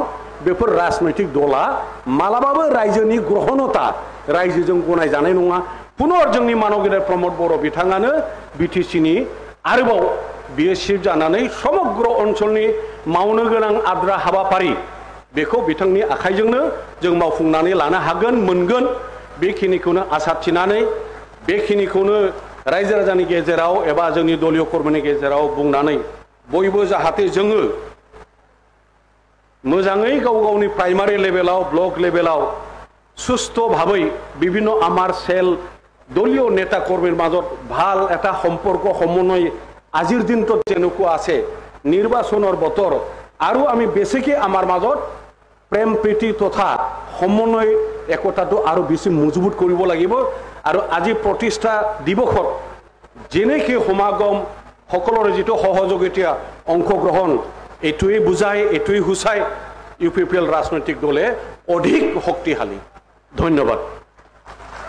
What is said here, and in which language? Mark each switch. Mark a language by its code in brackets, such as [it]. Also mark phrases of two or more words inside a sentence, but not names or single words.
[brx] बेफोर राजनैतिक दला मालाबाबो रायजोनि ग्रहणता रायजोजों गनायजानाय नङा पुनर जोंनि मानगिरि प्रमोद बर' बिथाङानो बिटिसिनि आरोबाव बियो चिफ जानानै समग्र ओनसोलनि मावनो गोनां आद्रा हाबाफारि बेखौ बिथांनि आखाइजोंनो जों मावफुंनानै लानो हागोन मोनगोन बेखिनिखौनो आसा थिनानै बेखिनिखौनो रायजो राजानि गेजेराव एबा जोंनि दलीय कर्मनि गेजेराव बुंनानै बयबो जाहाथे जोङो मोजाङै गाव गावनि प्राइमारि लेभेलाव ब्लक लेभेलाव सुस्थ भाबै [as] বিভিন্ন আমাৰ सेल দলীয় নেতা কৰ্মীৰ মাজত ভাল এটা সম্পৰ্ক সমন্বয় আজিৰ দিনটোত যেনেকুৱা আছে নিৰ্বাচনৰ বতৰ আৰু আমি বেছিকৈ আমাৰ মাজত প্ৰেম প্ৰীতি তথা সমন্বয় একতাটো আৰু বেছি মজবুত কৰিব লাগিব আৰু আজি প্ৰতিষ্ঠা দিৱসত যেনেকৈ সমাগম সকলোৰে যেটো সহযোগিতা অংশগ্ৰহণ এটোই বুজায় এটোই হুচাই ইউপিপিএল ৰাজনৈতিক দলে অধিক শক্তিশালী ধন্যবাদ।